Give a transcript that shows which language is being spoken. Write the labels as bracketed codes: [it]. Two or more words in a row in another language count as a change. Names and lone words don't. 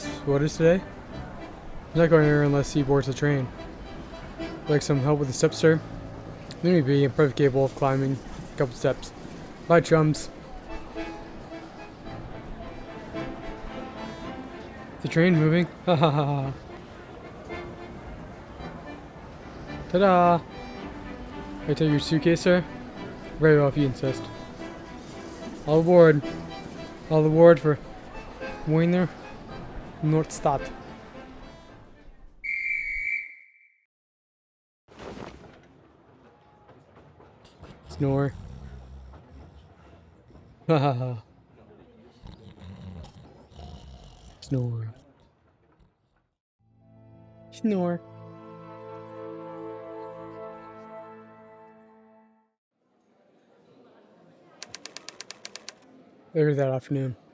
[en] what is today? He's not going anywhere unless he boards the train. Like some help with the steps, sir? Let me be. I'm perfectly capable of climbing a couple steps. Bye, chums. The train moving? Ha ha ha ha. Ta-da! I take your suitcase, sir? Very well, if you insist. All aboard. All aboard for Wiener Nordstadt. Snore. Ha ha ha. Snore. Snore. Later that afternoon.